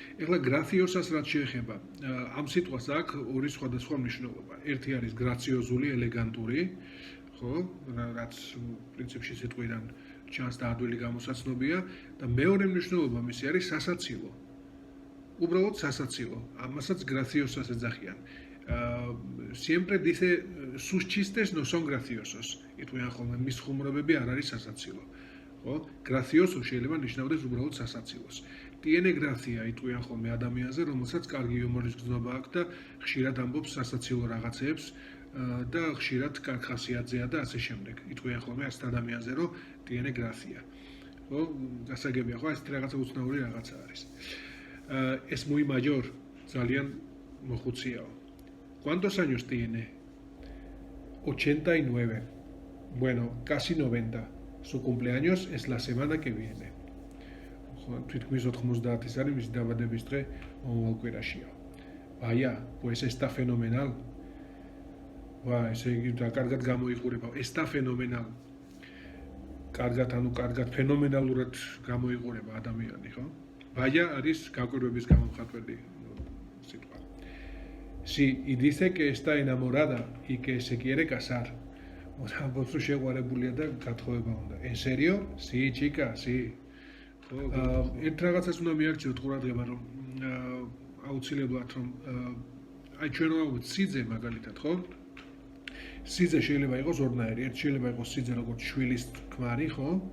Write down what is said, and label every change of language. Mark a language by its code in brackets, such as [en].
[ka] ეხლა graciosa-ს რაც შეეხება, ამ სიტყვას აქვს ორი სხვადასხვა მნიშვნელობა. ერთი არის გრაციოზული, ელეგანტური, ხო, რაც პრინციპში სიტყვიდან ჩანს და ადვილი გამოსაცნობია და მეორე მნიშვნელობა მისი არის სასაცილო. უბრალოდ სასაცილო. ამასაც graciosa-ს ეძახიან. [es] Siempre dice sus chistes no son graciosos. [ka] იტყვიან ხოლმე მის ხუმრობები არ არის სასაცილო. ხო? Gracioso შეიძლება ნიშნავდეს უბრალოდ სასაცილოს. [es] Tiene gracia [ka] იტყვიან ხოლმე ადამიანზე, რომელსაც კარგი იუმორის გრძნობა აქვს და ხშირად ამბობს სასაცილო რაღაცებს და ხშირად კარგ ხასიათზეა და ასე შემდეგ. იტყვიან ხოლმე ასეთ ადამიანზე, რომ [es] tiene gracia. [ka] ხო? გასაგებია, ხო? ეს რაღაცა უცნაური რაღაცა არის. [es] Es muy mayor, [ka] ძალიან მოხუციაო. [es] ¿Cuántos años tiene? 89. Bueno, casi 90. Su cumpleaños es la semana que viene. [ka] თითქმის 90-ის არის მისი დაბადების დღე მომავალ კვირაშია. [es] Vaya, pues está fenomenal. [ka] ესე იგი კარგად გამოიყურება. [es] Está fenomenal. [ka] კარგად, ანუ კარგად ფენომენალურად გამოიყურება ადამიანი, ხო? Vaya არის გაკვირვების გამომხატველი სიტყვა. [es] Sí, y dice que está enamorada y que se quiere casar. [ka] ამბობს რომ შეყვარებულია და გათხოვება უნდა. [es] En serio? Sí, chica, sí. [ka] ერთ რაღაცას უნდა მიაქციოთ ყურადღება, რომ აუცილებლად რომ აი ჩვენ ვაუბრობთ სიძე მაგალითად, ხო? სიძე შეიძლება იყოს ორნაირი. ერთი შეიძლება იყოს სიძე როგორც შვილის ქმარი, ხო?